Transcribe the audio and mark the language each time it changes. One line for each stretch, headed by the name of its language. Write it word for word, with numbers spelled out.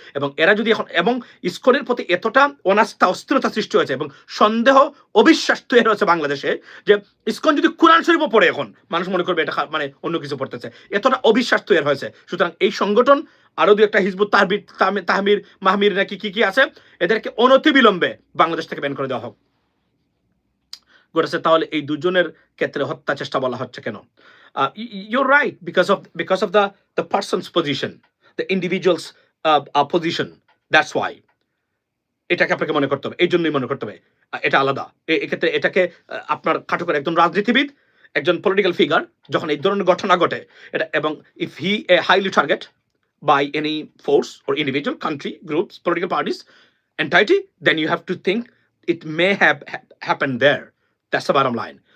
Bangla: এবং এরা যদি এখন, এবং ইসকনের প্রতি এতটা অনাস্থা অস্থিরতা সৃষ্টি হয়েছে এবং সন্দেহ অবিশ্বাস তৈরি হয়েছে বাংলাদেশে, যে ইসকন যদি কোরআন শরীফও পড়ে এখন মানুষ মনে করবে এটা মানে অন্য কিছু পড়তেছে, এতটা অবিশ্বাস তৈরি হয়েছে। সুতরাং এই সংগঠন, আরও দু একটা হিজবুত তাহবির তাহমির মাহমির নাকি কি কি আছে, এদেরকে অনতিবিলম্বে বাংলাদেশ থেকে ব্যান করে দেওয়া হোক। ঘটেছে তাহলে এই দুজনের ক্ষেত্রে হত্যা চেষ্টা বলা হচ্ছে কেন?
English: You're right, because of because of the the person's position, the individual's uh, uh, position. That's why
Bangla: এটাকে আপনাকে মনে করতে হবে, এই জন্যই মনে করতে হবে এটা আলাদা। এক্ষেত্রে এটাকে আপনার খাটো করে একজন রাজনীতিবিদ, একজন পলিটিক্যাল ফিগার যখন এই ধরনের ঘটনা ঘটে এটা, এবং
English: If he a highly target by any force or individual, country, groups, political parties, entity, then you have to think it may have happen there. That's the bottom line.